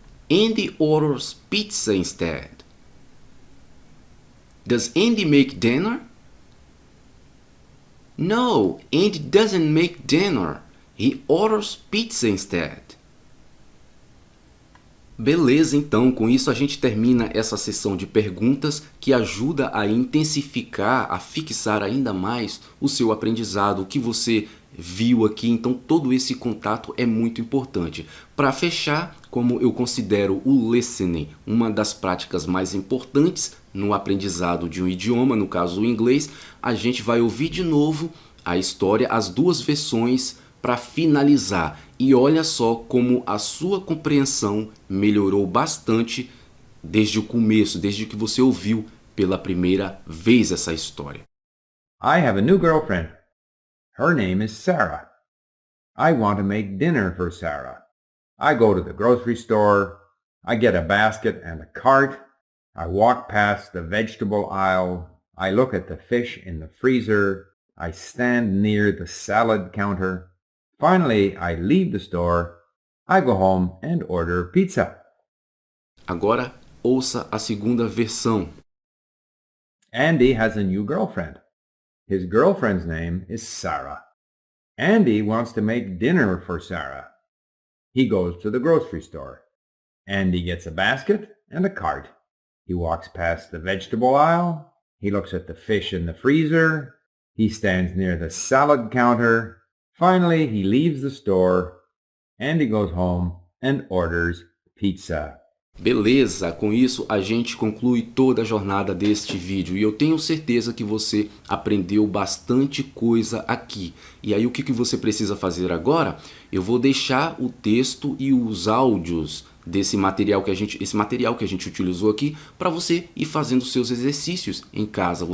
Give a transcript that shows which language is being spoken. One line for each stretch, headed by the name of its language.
English: Andy orders pizza instead. Does Andy make dinner? No, Andy doesn't make dinner. He orders pizza instead.
Portuguese: Beleza, então, com isso a gente termina essa sessão de perguntas que ajuda a intensificar, a fixar ainda mais o seu aprendizado, o que você viu aqui. Então todo esse contato é muito importante. Para fechar, como eu considero o listening uma das práticas mais importantes no aprendizado de um idioma, no caso o inglês, a gente vai ouvir de novo a história, as duas versões para finalizar. E olha só como a sua compreensão melhorou bastante desde o começo, desde que você ouviu pela primeira vez essa história.
English: I have a new girlfriend. Her name is Sarah. I want to make dinner for Sarah. I go to the grocery store. I get a basket and a cart. I walk past the vegetable aisle. I look at the fish in the freezer. I stand near the salad counter. Finally, I leave the store. I go home and order pizza.
Portuguese: Agora, ouça a segunda versão.
English: Andy has a new girlfriend. His girlfriend's name is Sarah. Andy wants to make dinner for Sarah. He goes to the grocery store. Andy gets a basket and a cart. He walks past the vegetable aisle. He looks at the fish in the freezer. He stands near the salad counter. Finally, he leaves the store. Andy goes home and orders pizza.
Portuguese: Beleza, com isso a gente conclui toda a jornada deste vídeo e eu tenho certeza que você aprendeu bastante coisa aqui. E aí o que você precisa fazer agora? Eu vou deixar o texto e os áudios desse material que a gente utilizou aqui para você ir fazendo seus exercícios em casa.